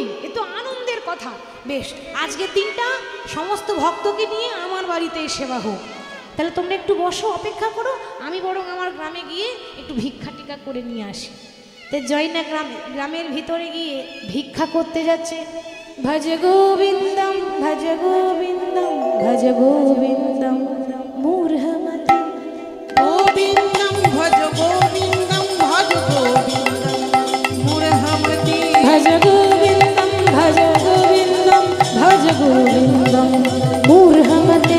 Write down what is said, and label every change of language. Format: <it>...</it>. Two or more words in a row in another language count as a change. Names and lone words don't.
<bn>এ তো আনন্দের কথা। বেশ, আজকের দিনটা সমস্ত ভক্তকে নিয়ে আমার বাড়িতেই সেবা হোক। তাহলে তোমরা একটু বসো, অপেক্ষা করো, আমি বরং আমার গ্রামে গিয়ে একটু ভিক্ষা টিকা করে নিয়ে আসি। তো জয়না গ্রামের ভিতরে গিয়ে ভিক্ষা করতে যাচ্ছে।</bn> <sa>ভজ গোবিন্দম ভজ গোবিন্দম ভজ গোবিন্দম মূঢ়মতে। গোবিন্দম ভজ গোবিন্দম ভজ গোবিন্দম মূঢ়মতি। ভজ গোবিন্দম ভজ গোবিন্দম ভজ গোবিন্দম মূঢ়মতে।</sa>